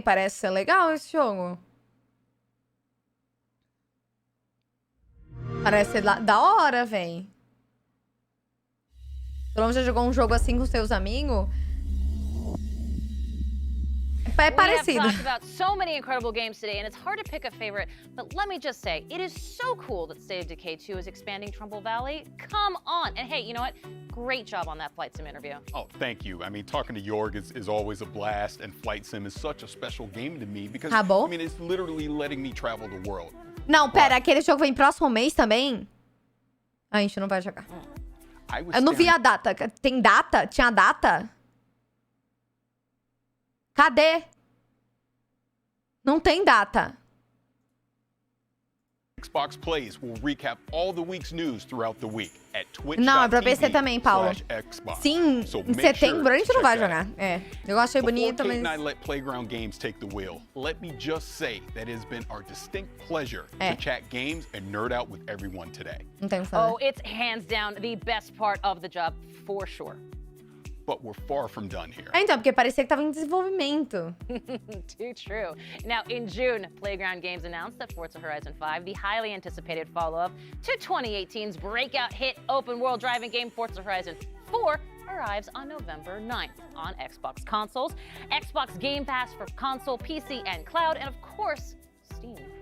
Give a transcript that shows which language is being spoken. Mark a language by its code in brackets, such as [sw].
[pt] Parece ser legal esse jogo. Parece ser da hora, véi. Pelo menos já jogou um jogo assim com seus amigos? É parecido. [en] We have talked about so many incredible games today, and it's hard to pick a favorite. But let me just say, it is so cool that State of Decay 2 is expanding Trumbull Valley. Come on. And hey, you know what? Great job on that Flight Sim interview. Oh, thank you. I mean, talking to Jorg is always a blast, and Flight Sim is such a special game to me because, I mean, it's literally letting me travel the world. [pt] Não, pera, aquele jogo vem próximo mês também? A gente não vai jogar. Eu não vi a data. Tem data? Tinha data? Cadê? Não tem data. [en] Xbox Plays will recap all the week's news throughout the week at Twitch. [pt] Não, é pra PC também, Paulo. Sim, em setembro a gente não vai jogar. É, eu achei bonito, mas... [en] Kate and I let Playground Games take the wheel. Let me just say that it has been our distinct pleasure to chat games and nerd out with everyone today. [pt] Não tem o que fazer. [en] Oh, it's hands down the best part of the job, for sure. But we're far from done here. [pt] Então, porque parecia que tava em desenvolvimento. [en] Too true. Now, in June, Playground Games announced that Forza Horizon 5, the highly anticipated follow-up to 2018's breakout hit open-world driving game Forza Horizon 4, arrives on November 9th on Xbox consoles, Xbox Game Pass for console, PC, and cloud, and of course, Steam.